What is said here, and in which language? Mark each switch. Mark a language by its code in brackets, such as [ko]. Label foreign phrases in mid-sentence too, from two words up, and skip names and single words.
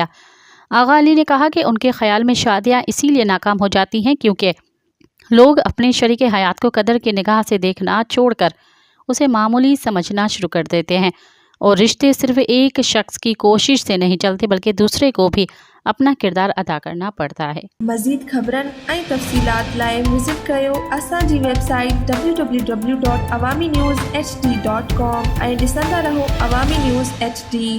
[ur] آغا علی نے کہا کہ ان کے خیال میں شادیاں اسی لیے ناکام ہو جاتی ہیں کیونکہ لوگ اپنے شریک حیات کو قدر کی نگاہ سے دیکھنا چھوڑ کر اسے معمولی سمجھنا شروع کر دیتے ہیں، اور رشتے صرف ایک شخص کی کوشش سے نہیں چلتے بلکہ دوسرے کو بھی اپنا کردار ادا کرنا پڑتا ہے۔ [sd] مزید خبرن ऐं तफ़सीलात लाइ विज़िट कयो असांजी वेबसाइट www.awamiNewsHD.com ऐं ॾिसंदा रहो अवामी न्यूज़ HD।